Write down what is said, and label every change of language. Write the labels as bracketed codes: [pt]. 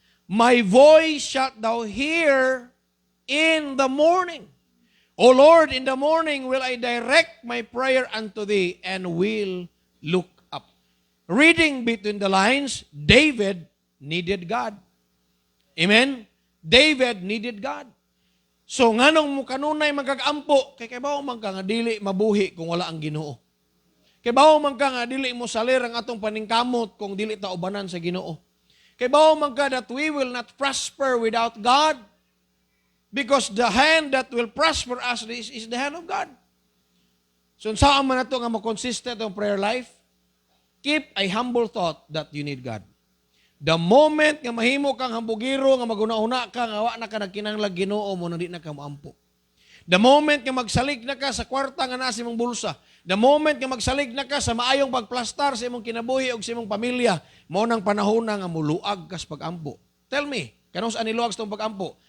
[en] My voice shalt thou hear in the morning. O Lord, in the morning will I direct my prayer unto thee and will look up. Reading between the lines, David needed God. Amen? David needed God. [ceb] So, nganong mo kanunay magkagampo, kay bawo man ka nga dili mabuhi kung wala ang Ginoo. Kay bawo man ka nga dili mo salir ang atong paningkamot kung dili ta ubanan sa Ginoo. Kay bawo man ka [en] that we will not prosper without God, because the hand that will prosper us is the hand of God. [ceb] So, saan man nato nga makonsistent ang prayer life? [en] Keep a humble thought that you need God. The moment [ceb] nga mahimo kang hambugiro, nga maguna-una ka, nga wa na ka nagkinahanglan Ginoo mo, na di na ka moampo. The moment nga magsalig na ka sa kwarta nga nasa imong bulsa, [en] the moment [ceb] nga magsalig na ka sa maayong pagplastar sa imong kinabuhi o sa imong pamilya, mo nang panahon na nga muluag ka sa pag-ampo. Tell me, kanong saan niluag sa itong pag-ampo?